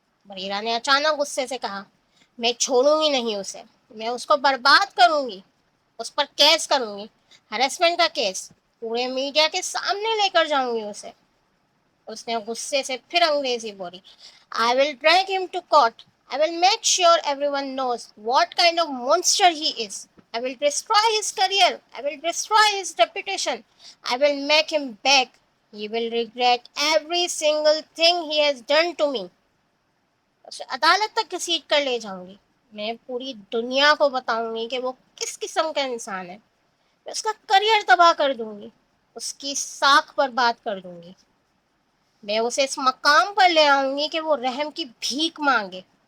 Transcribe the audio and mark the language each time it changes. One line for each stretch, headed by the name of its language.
Urdu: بریرہ نے اچانک غصے سے کہا, میں چھوڑوں گی نہیں اسے. میں اس کو برباد کروں گی. اس پر کیس کروں گی, ہراسمنٹ کا کیس. پورے میڈیا کے سامنے لے کر جاؤں گی اسے. اس نے غصے سے پھر انگریزی بولی.
English: I will drag him to court. I will make sure everyone knows what kind of monster he is. I will destroy his career. I will destroy his reputation. I will make him beg. He will regret every single thing he has done to me.
Urdu: اسے عدالت تک گھسیٹ کر لے جاؤں گی. میں پوری دنیا کو بتاؤں گی کہ وہ کس قسم کا انسان ہے. میں اس کا کریئر تباہ کر دوں گی. اس کی ساکھ پر بات کر دوں گی. میں اسے اس مقام پر لے آؤں گی کہ وہ رحم کی بھیک مانگے.